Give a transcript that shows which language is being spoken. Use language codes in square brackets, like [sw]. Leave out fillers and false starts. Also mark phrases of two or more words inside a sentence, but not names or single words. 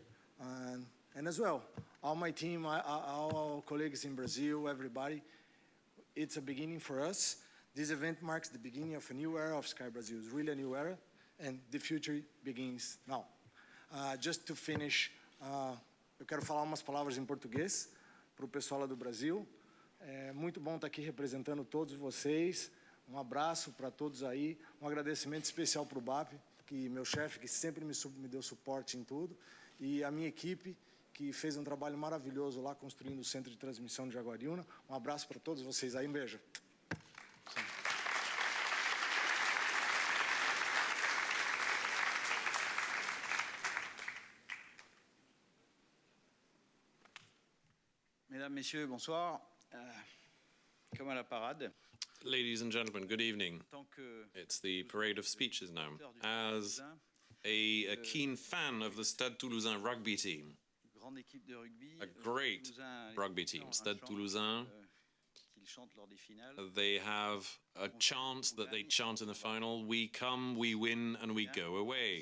[en] And as well, all my team, all colleagues in Brazil, everybody. It's a beginning for us. This event marks the beginning of a new era of Sky Brazil. It's really a new era, and the future begins now. Just to finish, [pt] eu quero falar umas palavras em português para o pessoal lá do Brasil. É muito bom estar aqui representando todos vocês. Um abraço para todos aí. Um agradecimento especial para o BAP, que meu chefe, que sempre me deu suporte em tudo, e a minha equipe, que fez um trabalho maravilhoso lá construindo o centro de transmissão de Jaguariúna. Um abraço para todos vocês aí, um beijo. [fr] Mesdames, Messieurs, bonsoir. Comme à la parade. [en] Ladies and gentlemen, good evening. It's the parade of speeches now. As a keen fan of the Stade Toulousain rugby team, a great rugby team, Stade Toulousain, they have a chant that they chant in the final: we come, we win, and we go away.